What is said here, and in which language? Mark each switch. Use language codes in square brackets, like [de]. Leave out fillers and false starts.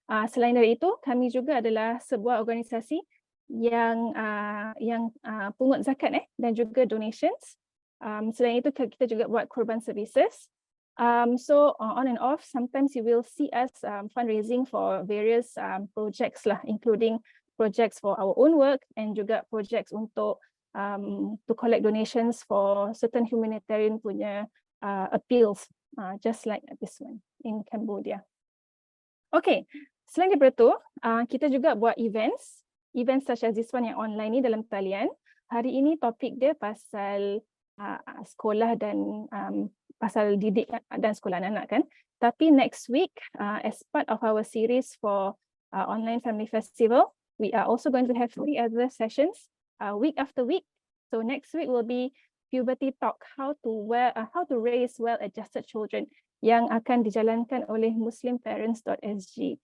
[ms] Selain dari itu, kami juga adalah sebuah organisasi yang pungut zakat dan juga donations. Selain itu kita juga buat korban services. [en] So on and off, sometimes you will see us fundraising for various projects lah, including projects for our own work and juga projects untuk to collect donations for certain humanitarian punya appeals, just like this one in Cambodia. [ms] Okay, selain daripada itu, kita juga buat events [en] such as this one [ms] yang online ni dalam talian. Hari ini topik dia pasal sekolah dan pasal didik dan sekolah anak-anak kan. [en] Tapi next week, as part of our series for online family festival, we are also going to have 3 other sessions week after week. So next week will be puberty talk, how to raise well-adjusted children [ms] yang akan dijalankan oleh [en] muslimparents.sg.